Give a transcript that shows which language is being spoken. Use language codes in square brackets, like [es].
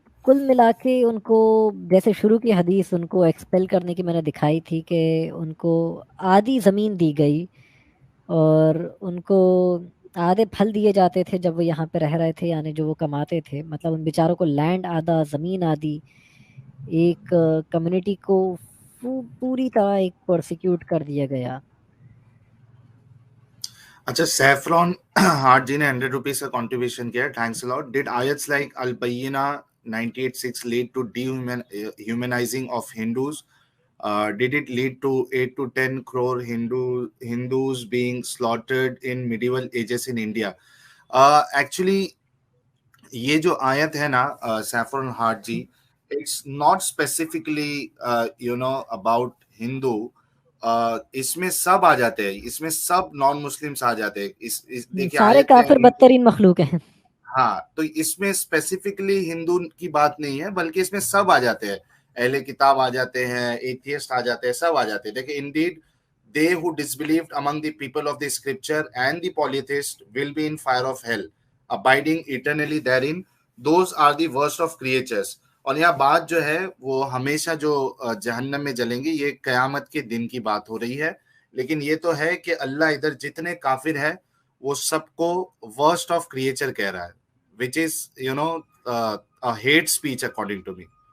[ur] کل ملا کے ان کو جیسے شروع کی حدیث ان کو ایکسپیل کرنے کی میں نے دکھائی تھی کہ ان کو آدھی زمین دی گئی اور ان کو آدھے پھل دیے جاتے تھے جب وہ یہاں پہ رہ رہے تھے، یعنی جو وہ کماتے تھے، مطلب ان بیچاروں کو لینڈ آدھا، زمین آدھی، ایک کمیونٹی کو پوری طرح ایک پرسیکیوٹ کر دیا گیا. اچھا سیفرون ہارٹ جی نے 100 روپیز کا کنٹریبیوشن کیا ہے، thanks allot. [en] Did آیتس like Al-Bayyinah 98:6 lead to dehumanising of Hindus? Did it lead to 8 to 10 crore Hindus being slaughtered in medieval ages in India? [ur] Actually, یہ جو آیت ہے نا saffron heart جی، [en] It's not specifically about Hindu. [ur] اس میں سب آ جاتے ہیں، اس میں سب non Muslims آ جاتے ہیں. دیکھیے سارے آیت کافر بدترین مخلوق ہیں. ہاں، تو اس میں اسپیسیفکلی ہندو کی بات نہیں ہے، بلکہ اس میں سب آ جاتے ہیں. اہل کتاب آ جاتے ہیں، ایتھیسٹ آ جاتے ہیں، سب آ جاتے ہیں. [en] دیکھیں indeed they who disbelieved among the people of the scripture and the polytheists will be in fire of hell, abiding eternally therein. Those are the worst of creatures. [ur] اور یہاں بات جو ہے وہ ہمیشہ جو جہنم میں جلیں گے، یہ قیامت کے دن کی بات ہو رہی ہے. لیکن یہ تو ہے کہ اللہ ادھر جتنے کافر ہے وہ سب کو [en] worst of creature [ur] کہہ رہا ہے، [en] which is a hate speech according to me.